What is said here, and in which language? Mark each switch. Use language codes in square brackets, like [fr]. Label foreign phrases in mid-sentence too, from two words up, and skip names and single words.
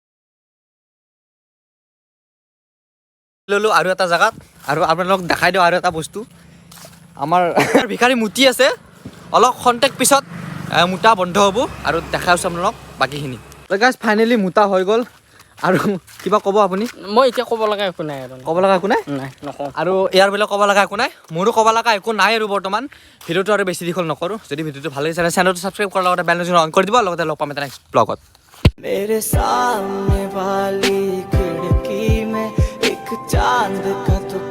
[as] ল'লোঁ আৰু এটা জেগাত আৰু আপোনালোকক দেখাই দিওঁ আৰু এটা বস্তু আমাৰ ভিখাৰী মুতি আছে অলপ খন্তেক পিছত মুতা বন্ধ হ'ব আৰু দেখাই আছোঁ আপোনালোকক বাকীখিনি গাইছ ফাইনেলি মুতা হৈ গ'ল আৰু কিবা ক'ব আপুনি মই এতিয়া ক'ব লগা একো নাই আৰু ক'ব লগা একো নাই নকওঁ আৰু ইয়াৰ বোলে ক'ব লগা একো নাই মোৰো ক'ব লগা একো নাই আৰু বৰ্তমান ভিডিঅ'টো আৰু বেছি দীঘল নকৰোঁ যদি ভিডিঅ'টো ভাল লাগিছে চেনেলটো ছাবস্ক্ৰাইব কৰাৰ লগতে [en] bell notification on [as] কৰি দিব লগতে লগ পাম এটা নেক্সট ব্লগত [hi] मेरे सामने वाली खिड़की में एक चांद का